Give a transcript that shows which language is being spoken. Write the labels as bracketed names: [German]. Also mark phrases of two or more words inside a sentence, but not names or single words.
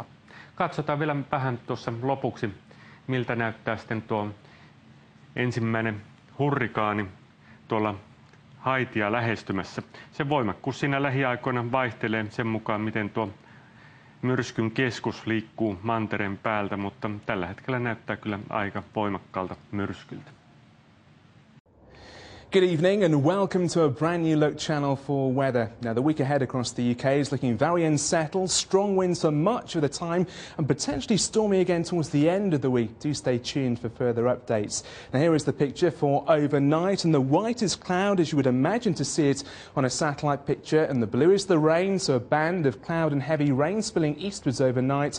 [Finnish] Katsotaan vielä vähän tuossa lopuksi, miltä näyttää sitten tuo ensimmäinen hurrikaani tuolla Haitia lähestymässä. Sen voimakkuus siinä lähiaikoina vaihtelee sen mukaan, miten tuo myrskyn keskus liikkuu mantereen päältä, mutta tällä hetkellä näyttää kyllä aika voimakkaalta myrskyltä. [English] Good evening and welcome to a brand new look Channel 4 weather. Now the week ahead across the UK is looking very unsettled, strong winds for much of the time and potentially stormy again towards the end of the week. Do stay tuned for further updates. Now here is the picture for overnight, and the white is cloud as you would imagine to see it on a satellite picture, and the blue is the rain, so a band of cloud and heavy rain spilling eastwards overnight.